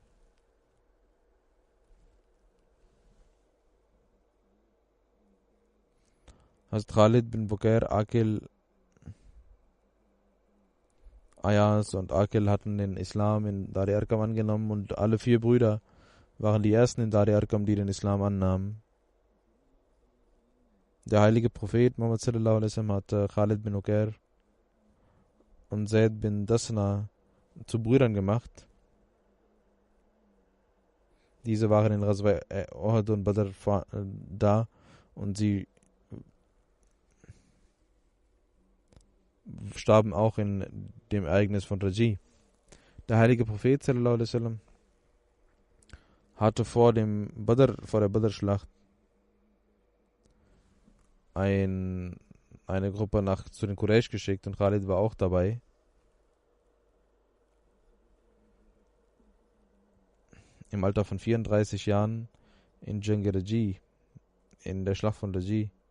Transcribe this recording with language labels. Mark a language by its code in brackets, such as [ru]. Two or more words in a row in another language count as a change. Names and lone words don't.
[de] Hazrat Khalid bin Uqair, Aqil, Ayas und Aqil hatten den Islam in Dar Arqam angenommen, und alle 4 Brüder waren die ersten in Dar Arqam, die den Islam annahmen. Der heilige Prophet Muhammad [ar] صلى الله عليه وسلم [de] hatte Khalid bin Uqair und Zaid bin Dassana zu Brüdern gemacht. Diese waren in Ghazwa Uhud und Badr da, und sie starben auch in dem Ereignis von Raji. Der heilige Prophet [ar] صلى الله عليه وسلم [de] hatte vor der Badr-Schlacht eine Gruppe zu den Quraysh geschickt, und Khalid war auch dabei. Im Alter von 34 Jahren in Jang Raji, in der Schlacht von Raji.